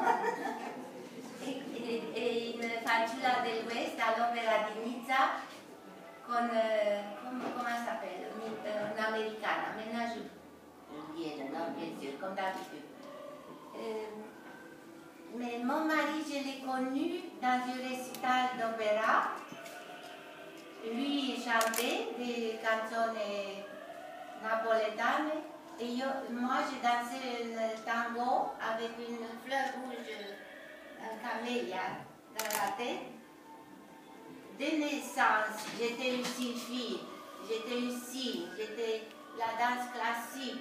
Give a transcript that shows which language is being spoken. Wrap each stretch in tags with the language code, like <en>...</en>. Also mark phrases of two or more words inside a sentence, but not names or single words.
<it>È in Fanciulla del West all'Opera di Nizza con, come si appelle, un'americana,</it> <fr>Ménage indienne, non, bien sûr, comme d'habitude. Mais mon mari, je l'ai connu dans un récital d'opéra. Lui chantait</fr> <it>des canzoni napoletane</it> <fr>et moi je dansais un tango avec une fleur rouge, un camélia dans la tête. De naissance, j'étais une sylphie, j'étais une cygne, j'étais la danse classique.</fr>